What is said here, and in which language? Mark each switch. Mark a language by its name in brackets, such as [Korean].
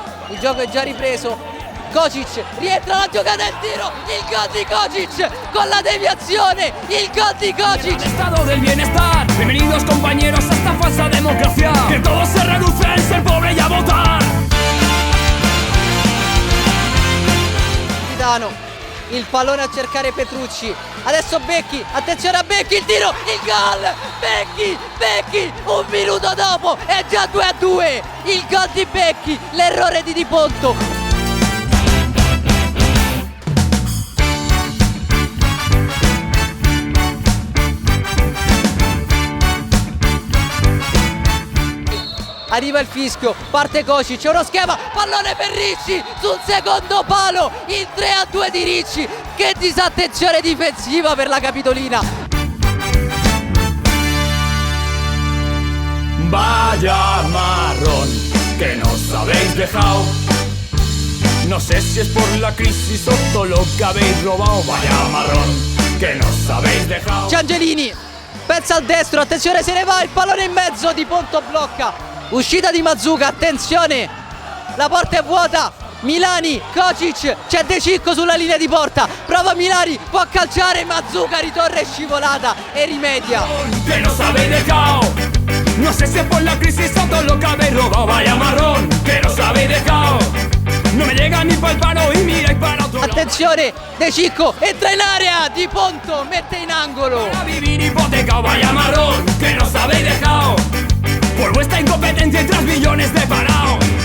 [Italian] Il gioco è già ripreso. Kocic rientra la giocata e il tiro, il gol di Kocic con la deviazione, il gol di Kocic. [Spanish] Estado del bienestar, bienvenidos compañeros a esta falsa democracia, que todo se reduce en ser pobre y a votar. [Italian] Milano, il pallone a cercare Petrucci, adesso Becchi, attenzione a Becchi, il tiro, il gol, Becchi, un minuto dopo è già 2-2, il gol di Becchi, l'errore di Di Ponto. Arriva il fischio, parte Kocic, c'è uno schema, pallone per Ricci sul secondo palo, il 3-2 di Ricci, che disattenzione difensiva per la Capitolina. [Spanish] Vaya marrón que nos habéis dejado. No sé si es por la crisis o todo lo que habéis robado. Vaya marrón que nos habéis dejado. [Italian] C'è Angelini, pensa al destro, attenzione se ne va, il pallone in mezzo, Di Ponto blocca. Uscita di Mazzuca, attenzione, la porta è vuota, Milani, Kocic, c'è De Cicco sulla linea di porta, prova Milani, può calciare, Mazzuca ritorna e scivolata e rimedia. [Spanish] Que nos habéis dejado. No sé si es por la crisis o todo lo que habéis robado. Vaya marrón que nos habéis dejado. No me llega ni pa'l palo y miráis para otro lado. [Italian] Attenzione, De Cicco entra in area, Di Ponto mette in angolo. [Spanish] Para vivir hipotecado, vaya marrón que nos habéis dejado. Por vuestra incompetencia y 3 millones de parados.